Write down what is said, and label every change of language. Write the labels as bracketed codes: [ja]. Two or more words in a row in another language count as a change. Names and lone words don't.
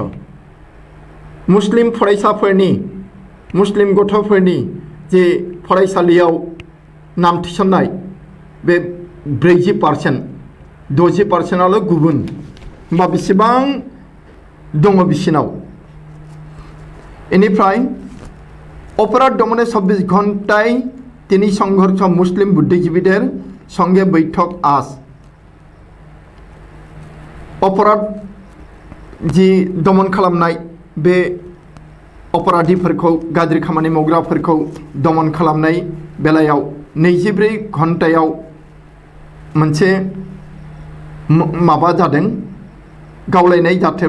[brx] मुस्लिम फरायसाफोरनि मुस्लिम गथ'फोरनि जे फरायसालियाव नाम थिसननाय बे 40% 60%आल' गुबुन होमबा बेसेबां दङ बिसिनाव। [bn] इनिफ्राय অপরাধ দমনে 24 ঘণ্টায় তিনি সংঘর্ষ মুসলিম বুদ্ধিজীবীদের সঙ্গে বৈঠক আজ। [brx] অপরাধ जि दमन खालामनाय बे अपराधीफोरखौ गाज्रि खामानि मावग्राफोरखौ दमन खालामनाय बेलायाव 24 घन्टायाव मोनसे माबा जादों गावलायनाय जाथाय